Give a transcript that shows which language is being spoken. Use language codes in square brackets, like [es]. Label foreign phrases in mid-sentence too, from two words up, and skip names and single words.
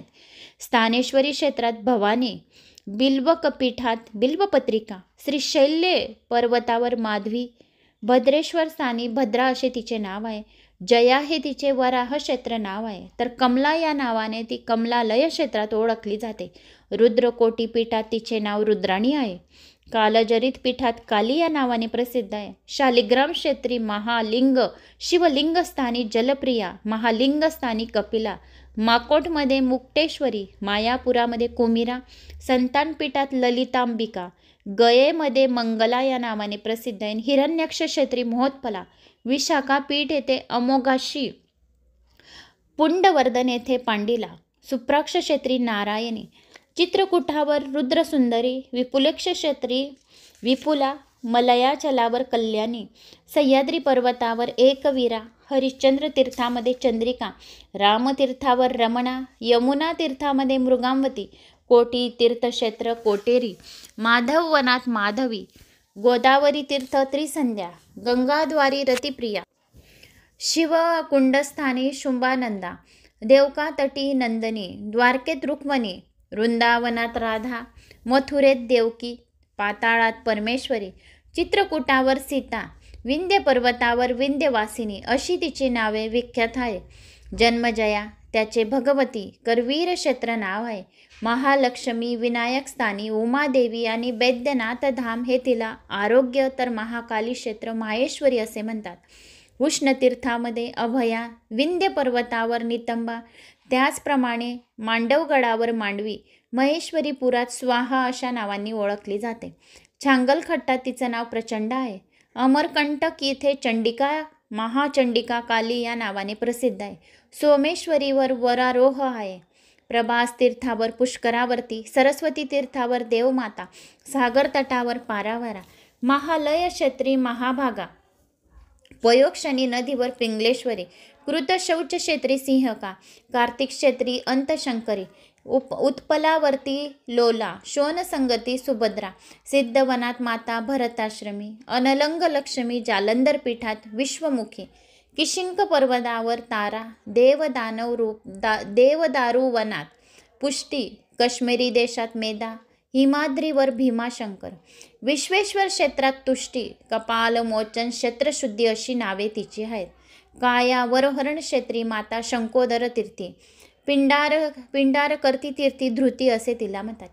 [mr] स्थानेश्वरी क्षेत्रात भवानी, बिल्वकपीठात बिल्वपत्रिका, श्रीशैल्य पर्वतावर माधवी, भद्रेश्वर स्थानी भद्रा असे तिचे नाव आहे. जया हे तिचे वराह क्षेत्र नाव आहे. तर कमला या नावाने ती कमलालय क्षेत्रात ओळखली जाते. रुद्रकोटी पीठात तिचे नाव रुद्राणी आहे. कालजरित पीठात काली या नावाने प्रसिद्ध आहे. शालिग्राम क्षेत्री महालिंग, शिवलिंग स्थानी जलप्रिया, महालिंग स्थानी कपिला, माकोटमध्ये मुक्तेश्वरी, मायापुरामध्ये कुमिरा, संतानपीठात ललितांबिका, गयेमध्ये मंगला या नावाने प्रसिद्ध आहे. हिरण्यक्ष क्षेत्री महोत्पला, विशाखा पीठ येथे अमोघाशी, पुंडवर्धन येथे पांडिला, सुप्राक्ष क्षेत्री नारायणी, चित्रकूटावर रुद्रसुंदरी, विपुलेक्ष क्षेत्री विपुला, मलयाचलावर कल्याणी, सह्याद्री पर्वतावर एकवीरा, हरिश्चंद्र तीर्थामध्ये चंद्रिका, रामतीर्थावर रमणा, यमुना तीर्थामध्ये मृगांवती, कोटी तीर्थक्षेत्र कोटेरी, माधववनात माधवी, गोदावरी तीर्थ त्रिसंध्या, गंगाद्वारी रतिप्रिया, शिव कुंडस्थानी शुंभानंदा, देवका तटी नंदनी, द्वारकेत रुक्मणी, वृंदावनात राधा, मथुरेत देवकी, पाताळात परमेश्वरी, चित्रकूटावर सीता, विंध्य पर्वतावर विंध्यवासिनी अशी तिची नावे विख्यात आहे. जन्मजया त्याचे भगवती करवीर क्षेत्र नाव आहे. महालक्ष्मी, विनायक स्थानी, उमादेवी आणि बैद्यनाथ धाम हे तिला आरोग्य, तर महाकाली क्षेत्र माहेश्वरी असे म्हणतात. उष्णतीर्थामध्ये अभया, विंध्य पर्वतावर नितंबा, त्याचप्रमाणे मांडवगडावर मांडवी, महेश्वरीपुरात स्वाहा अशा नावांनी ओळखली जाते. छांगलखट्टात तिचं नाव प्रचंड आहे. अमरकंटक येथे चंडिका, महाचंडिका काली या नावाने प्रसिद्ध आहे. सोमेश्वरीवर वरारोह आहे. प्रभास तीर्थावर पुष्करावरती, सरस्वती तीर्थावर देवमाता, सागर तटावर पारावारा, महालय क्षेत्री महाभागा, पयोक्षणी नदीवर पिंगलेश्वरी, कृतशौच क्षेत्री सिंहका, कार्तिक क्षेत्री अंतशंकरी, उत्पलावर्ती लोला, शोनसंगती सुभद्रा, सिद्धवनात माता भरताश्रमी, अनलंग लक्ष्मी, जालंधर पीठात विश्वमुखी, किशिंक पर्वतावर तारा, देवदानव रूप देवदारू वनात पुष्टी, काश्मीरी देशात मेधा, हिमाद्रीवर भीमाशंकर, विश्वेश्वर क्षेत्रात तुष्टी, कपालमोचन क्षेत्रशुद्धी अशी नावे तिची आहेत. काया वरहरण क्षेत्री माता शंकोदर तीर्थी, पिंडार करती तीर्थी धृती असे तिला म्हणतात.